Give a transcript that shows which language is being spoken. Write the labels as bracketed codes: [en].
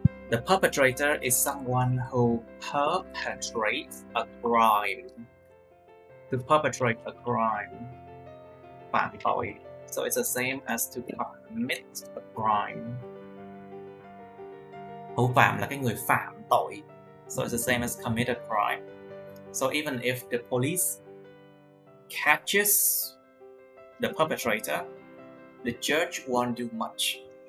[en] The perpetrator is someone who perpetrates a crime. To perpetrate a crime, [vi] phạm tội. [en] So it's the same as to commit a crime. [vi] Thủ phạm là cái người phạm tội. [en] So it's the same as commit a crime. So even if the police catches the perpetrator, the judge won't do much.